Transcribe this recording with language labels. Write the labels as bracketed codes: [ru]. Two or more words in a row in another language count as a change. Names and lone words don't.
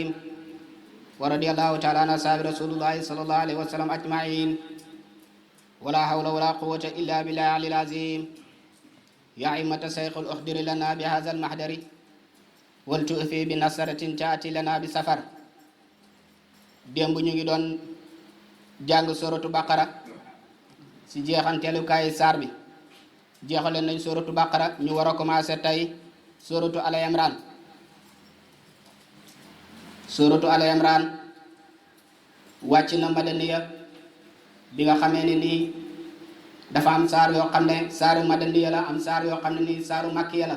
[ar] ورضي الله تعالى عن أصحاب رسول الله صلى الله عليه وسلم أجمعين. ولا حول ولا قوة إلا بالله العلي العظيم. يا أئمة الشيخ الأخضر لنا بهذا المحضر والتؤفي بنصرة تأتي لنا بسفر. [wo] démb ñu ngi doon jàng suratu baqara si jeexanteelu kaay saar bi jeexale nañ suratu baqara ñu war a commencé tey suratu Al Imran. suratu Al Imran wàcc na madaniya bi nga xamee ne nii dafa am saar yoo xam ne saaru madaniya la, am saar yoo xam ne nii saaru makkiya la.